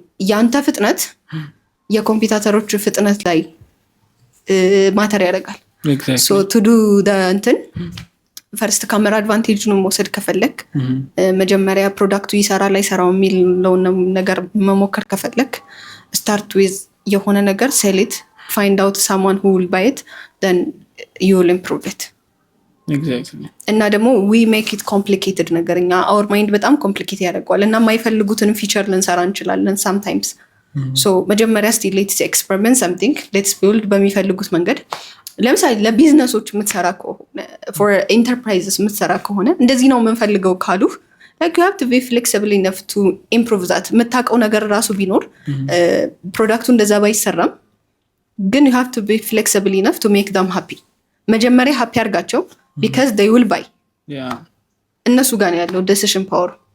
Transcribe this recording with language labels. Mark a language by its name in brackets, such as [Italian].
[Amharic] ያንተ ፍጥነት የኮምፒውተሮች ፍጥነት ላይ ማተር ያደርጋል። [English] to do the [Amharic] እንትን ፈርስት ካሜራ አድቫንቴጅን መውሰድ ከፈለክ መጀመሪያ ፕሮዳክቱ ይሰራል አይሰራው የሚለውን ነገር መሞከር ከፈለክ [English] ስታርት ዊዝ [Amharic] የሆነ ነገር [English] sell it, find out someone who will buy it, then you will improve it. Exactly. [Amharic] እና ደግሞ [English] we make it complicated [Amharic] ነገርኛ [English] our mind [Amharic] በጣም ኮምፕሊኬት ያደርገዋል እና የማይፈልጉትን ፊቸር ልንሰራ እንችላለን [English] sometimes. so [Amharic] መጀመሪያ [English] still let's experiment something, let's build [Amharic] በሚፈልጉት መንገድ። ለምሳሌ ለቢዝነሶች የምትሰራ ከሆነ [English] for enterprises [Amharic] የምትሰራ ከሆነ እንደዚህ ነው የምንፈልገው ካሉ [English] like you have to be flexible enough to improve that. [Amharic] የምታውቀው ነገር ራሱ ቢኖር ፕሮዳክቱ እንደዛ ባይሰራም ግን [English] you have to be flexible enough to make them happy. [Amharic] መጀመሪያ happy አድርጋቸው [English] because they will buy. [Amharic] እነሱ ጋር ነው ያለው [English] decision power.